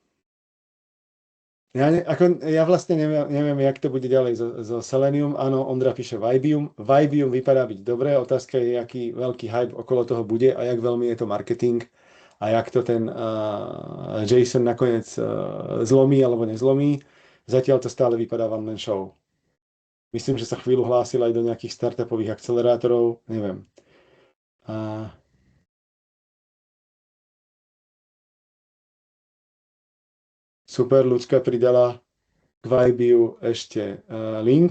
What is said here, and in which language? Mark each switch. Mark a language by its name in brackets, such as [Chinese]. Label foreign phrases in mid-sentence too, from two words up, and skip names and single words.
[Slovak] Ja vlastne neviem, jak to bude ďalej so Selenium. Áno, Ondra píše Vibium. Vibium vypadá byť dobré. Otázka je, aký veľký hype okolo toho bude a jak veľmi je to marketing a jak to ten Jason nakoniec zlomí alebo nezlomí. Zatiaľ to stále vypadá [English] one man show. [Slovak] Myslím, že sa chvíľu hlásil aj do nejakých startupových akcelerátorov. Neviem. A super, ľudská pridala k Vibiu ešte link.